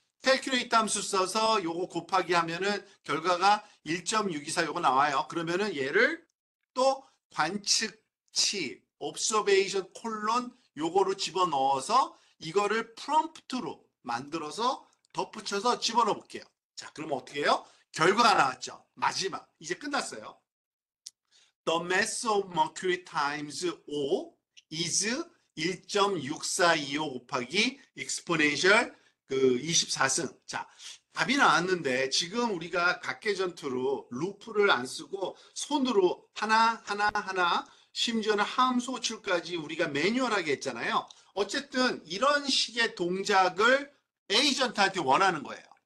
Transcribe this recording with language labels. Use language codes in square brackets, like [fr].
[ko] calculate 함수 써서 요거 곱하기 하면은 결과가 1.624 요거 나와요. 그러면은 얘를 또 관측치 observation 콜론 요거로 집어넣어서 이거를 프롬프트로 만들어서 덧붙여서 집어넣어 볼게요. 자, 그러면 어떻게 해요? 결과가 나왔죠. 마지막. 이제 끝났어요. [en] The mass of mercury times O is 1.6425 곱하기 exponential 24승. [ko] 자, 답이 나왔는데 지금 우리가 각계전투로 루프를 안 쓰고 손으로 하나 심지어는 함수호출까지 우리가 매뉴얼하게 했잖아요. 어쨌든 이런 식의 동작을 에이전트한테 원하는 거예요.